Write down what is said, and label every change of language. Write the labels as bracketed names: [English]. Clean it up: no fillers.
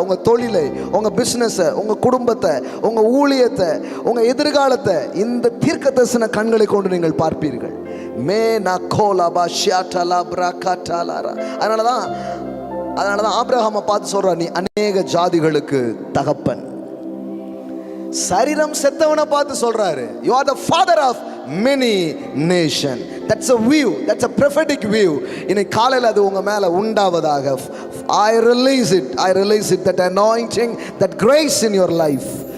[Tamil] உங்க தொழிலை, உங்க பிசினஸை, உங்க குடும்பத்தை, உங்க ஊழியத்தை, உங்க எதிர்காலத்தை இந்த தீர்க்க தரிசன கண்களை கொண்டு நீங்கள் பார்ப்பீர்கள். மே நகோலபா ஷியாட்டலா பிரகாட்டலாரா. அதனாலதான் ஆபிரகாமை பார்த்து சொல்ற, நீ அநேக ஜாதிகளுக்கு தகப்பன். சரீரம் செத்தவனை பார்த்து சொல்றாரு, [English] you are the father of many nations. That's a view, that's a prophetic view. [Tamil] இன்னைக்கு காலையில் அது உங்க மேல உண்டாவதாக. [English] I release it, that anointing, that grace in your life.